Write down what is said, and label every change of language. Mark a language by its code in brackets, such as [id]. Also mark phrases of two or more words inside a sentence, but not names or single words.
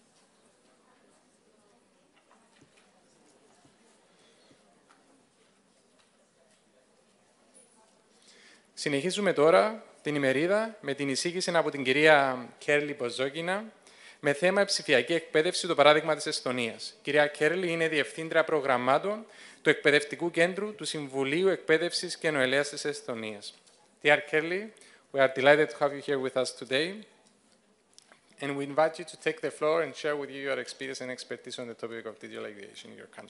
[el] Συνεχίζουμε τώρα την ημερίδα με την εισήγηση από την κυρία Κέρλι Ποζόκινα με θέμα ψηφιακή εκπαίδευση, το παράδειγμα της Εστονίας. Η κυρία Κέρλι είναι Διευθύντρια Προγραμμάτων του Εκπαιδευτικού Κέντρου του Συμβουλίου Εκπαίδευσης και Νεολαίας της Εστονίας. [en] Dear Kerli, we are delighted to have you here with us today. And we invite you to take the floor and share with you your experience and expertise on the topic of digital aviation in your country.